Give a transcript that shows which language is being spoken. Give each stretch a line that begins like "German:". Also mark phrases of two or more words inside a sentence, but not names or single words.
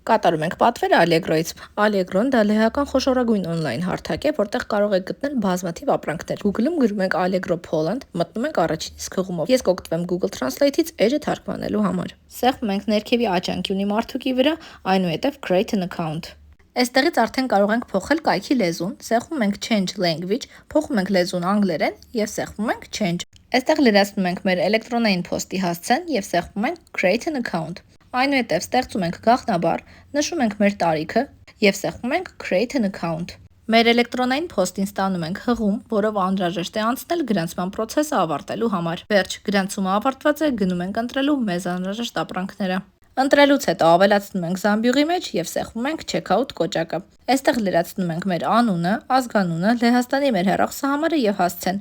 Armenian: Կատարում ենք պատվերը Allegro-ից։ Allegro-ն դա լեհական խոշորագույն օնլայն հարթակ է, որտեղ կարող եք գտնել բազմաթիվ ապրանքներ։ Google-ում գրում եք Allegro Poland, մտնում եք առաջին իսկ հղումով։ Ես կօգտվեմ Google Translate-ից էջը թարգմանելու համար։ Սեղմում ենք ներքևի աճանքի ունի մարդուկի վրա, այնուհետև
English: Create an account։
Armenian: Այստեղից արդեն կարող ենք փոխել կայքի լեզուն, սեղմում ենք
English: Change Language,
Armenian: փոխում ենք լեզուն անգլերեն եւ սեղմում ենք Change։ Այստեղ լրացնում ենք մեր էլեկտրոնային փոստի հասցեն եւ սեղմում ենք
English: Create an account։
Armenian: Այնուհետև ստեղծում ենք գաղտնաբար, նշում ենք մեր տարիքը եւ սեղմում ենք
English: Create an account։
Armenian: Մեր էլեկտրոնային փոստին ստանում ենք հղում, որով անհրաժեշտ է անցնել գրանցման process-ը ավարտելու համար։ Վերջ, գրանցումը ավարտված է, գնում ենք ընտրելու մեզ անհրաժեշտ ապրանքները։ Ընտրելուց հետո ավելացնում ենք զամբյուղի մեջ եւ սեղմում ենք Checkout կոճակը։ Այստեղ լրացնում ենք մեր անունը, ազգանունը, Լեհաստանի մեր հեռախոսահամարը եւ հասցեն,